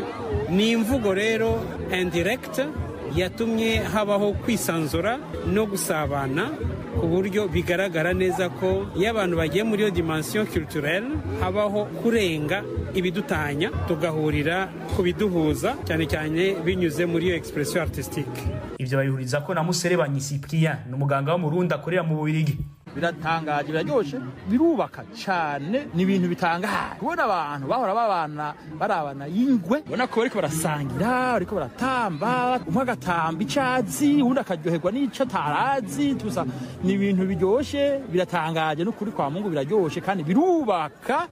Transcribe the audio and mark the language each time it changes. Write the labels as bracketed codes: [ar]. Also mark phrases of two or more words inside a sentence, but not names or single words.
[rn] Ni imvugo rero indirect yatumye habaho kwisanzura no gusabana ku buryo bigaragara neza ko iyo abantu bagiye muri iyo [fr] dimension culturelle [rn] habaho kurenga ibidutanya tugahurira ku biduhuza, cyane cyane binyuze muri iyo [fr] expression artistique. [rn] Ivyo bayihuriza ko na Muserebanyi Cyprien n'umuganga wo mu Burundi akorera mu Bubiligi. Biratangaje, biraryoshe, birubaka cyane, ni ibintu bitangaje kubona abantu bahora barabana y'ingwe, ubona ko bariko barasangira, bariko baratamba, umwe agatamba icazi undi akaryoherwa n'ico atarazi, tusa ni ibintu biryoshe, biratangaje n'ukuri [sw] kwa Mungu, [rn] biraryoshe kandi birubaka.